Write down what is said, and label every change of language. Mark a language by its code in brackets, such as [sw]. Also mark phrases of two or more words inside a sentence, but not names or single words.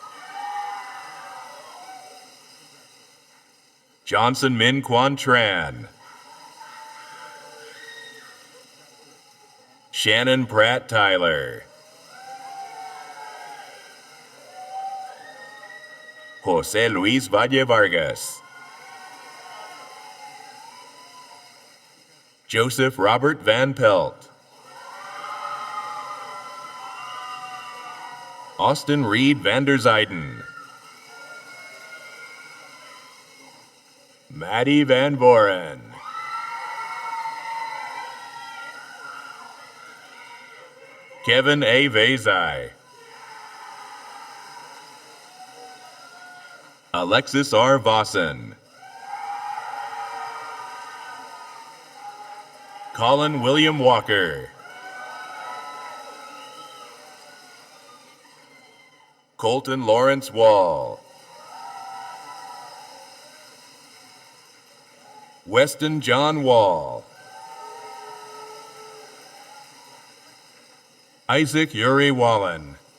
[en] Johnson Min Quan Tran. Shannon Pratt Tyler. Jose Luis Valle Vargas. Joseph Robert Van Pelt. Austin Reed van der Zuyden. Maddie Van Voren. Kevin A. Vezai. Alexis R. Vossen. Colin William Walker. Colton Lawrence Wall. Weston John Wall. Isaac Yuri Wallen.